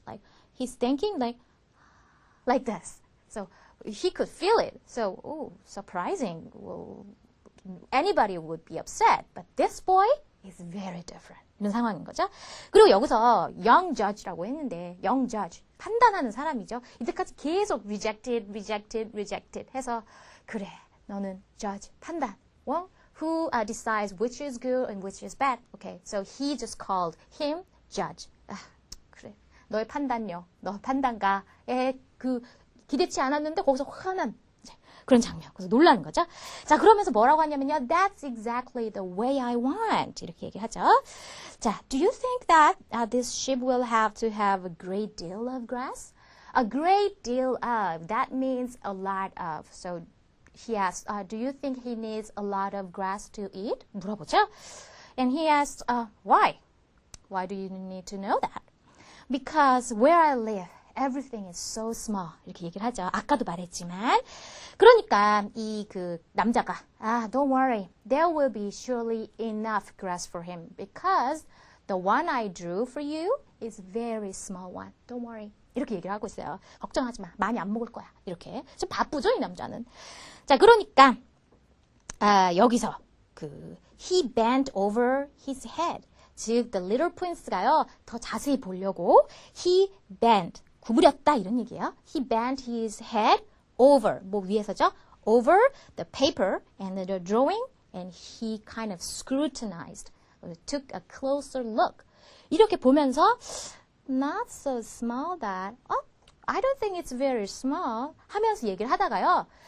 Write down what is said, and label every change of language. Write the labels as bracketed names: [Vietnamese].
[English] Like he's thinking like this. So he could feel it. So surprising. Well, anybody would be upset, but this boy is very different. [Korean] 이런 상황인 거죠. 그리고 여기서 young judge라고 했는데 young judge, 판단하는 사람이죠. 이때까지 계속 rejected 해서 그래, 너는 judge, 판단. [English] Well, who decides which is good and which is bad. Okay, so he just called him judge. [Korean] 그래, 너의 판단력, 너 판단가에 기대치 않았는데 거기서 화난 그런 장면. 그래서 놀라는 거죠. 자, 그러면서 뭐라고 하냐면요. [English] That's exactly the way I want. [Korean] 이렇게 얘기하죠. [English] 자, do you think that this sheep will have to have a great deal of grass? A great deal of. That means a lot of. So he asked, do you think he needs a lot of grass to eat? [Korean] 물어보죠. [English] And he asked, why? Why do you need to know that? Because where I live, everything is so small. [Korean] 이렇게 얘기를 하죠. 아까도 말했지만. 그러니까 이 남자가 [English] don't worry. There will be surely enough grass for him because the one I drew for you is very small one. Don't worry. [Korean] 이렇게 얘기를 하고 있어요. 걱정하지 마. 많이 안 먹을 거야. 이렇게. 좀 바쁘죠, 이 남자는. 자, 그러니까 여기서 [English] he bent over his head. [Korean] 즉 [English] the little prince가요. [Korean] 더 자세히 보려고 [English] he bent, [Korean] 구부렸다 이런 얘기예요. [English] He bent his head over, [Korean] 뭐 위에서죠? [English] Over the paper and the drawing and he kind of scrutinized, took a closer look. [Korean] 이렇게 보면서 [English] not so small that, I don't think it's very small [Korean] 하면서 얘기를 하다가요.